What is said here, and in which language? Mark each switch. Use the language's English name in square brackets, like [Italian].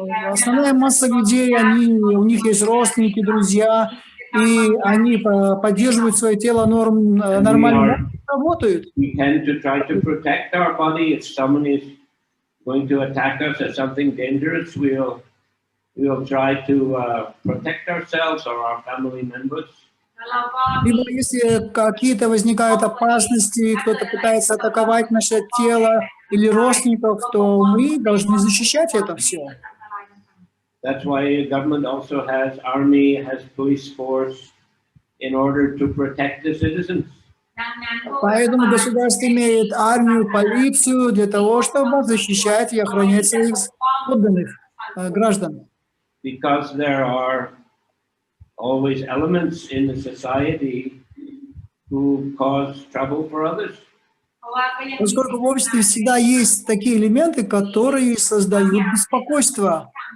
[Russian] Основная масса людей, у них есть родственники, друзья, и они поддерживают свое тело нормально, работают. [English] We tend to try to protect our body. If someone is going to attack us or something dangerous, we'll try to protect ourselves or our family members. [Russian] Либо если какие-то возникают опасности, кто-то пытается атаковать наше тело или родственников, то мы должны защищать это все. [English] That's why government also has army, has police force in order to protect the citizens. [Russian] Поэтому государство имеет армию, полицию для того, чтобы защищать и охранять своих подданных граждан. [English] Because there are always elements in the society who cause trouble for others. [Russian] Поскольку в обществе всегда есть такие элементы, которые создают беспокойство.